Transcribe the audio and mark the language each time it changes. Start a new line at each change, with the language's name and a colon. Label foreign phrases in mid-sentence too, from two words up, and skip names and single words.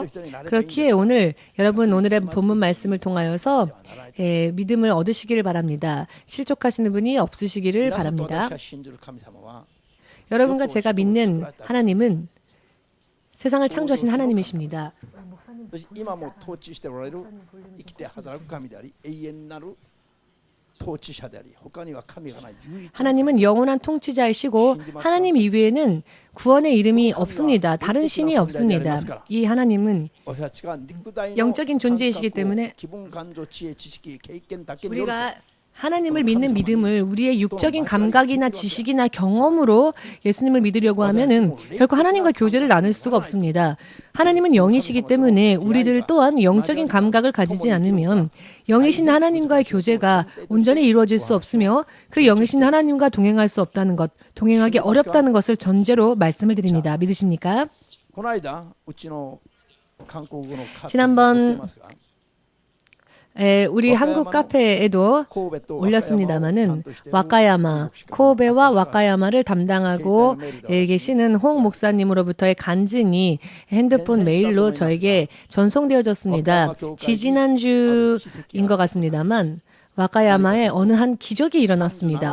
Korean: 그렇기에 오늘 여러분 오늘의 본문 말씀을 통하여서 믿음을 얻으시기를 바랍니다. 실족하시는 분이 없으시기를 바랍니다. 여러분과 제가 믿는 하나님은 세상을 창조하신 하나님이십니다. 목사님
Japanese: 今も統治しておられる生きて働く神であり永遠なる統治者であり他には神がない唯一
Korean: 하나님은 영원한 통치자이시고 하나님 이외에는 구원의 이름이 없습니다. 다른 신이 없습니다. 이 하나님은
Japanese: 私たちが肉体の
Korean: 영적인 존재이시기 때문에
Japanese: 気分感情知恵知識経験だけによる
Korean: 우리가 하나님을 믿는 믿음을 우리의 육적인 감각이나 지식이나 경험으로 예수님을 믿으려고 하면은 결코 하나님과 교제를 나눌 수가 없습니다. 하나님은 영이시기 때문에 우리들 또한 영적인 감각을 가지지 않으면 영이신 하나님과의 교제가 온전히 이루어질 수 없으며 그 영이신 하나님과 동행할 수 없다는 것, 동행하기 어렵다는 것을 전제로 말씀을 드립니다. 믿으십니까?
Japanese: この間うちの韓国語のカフェ
Korean: 지난번
Japanese: に載ってますが
Korean: 우리 한국 카페에도 올렸습니다마는 와카야마, 코베와 와카야마를 담당하고 계시는 홍 목사님으로부터의 간증이 핸드폰 메일로 저에게 전송되어졌습니다. 지지난주인 것 같습니다만 와카야마에 어느 한 기적이 일어났습니다.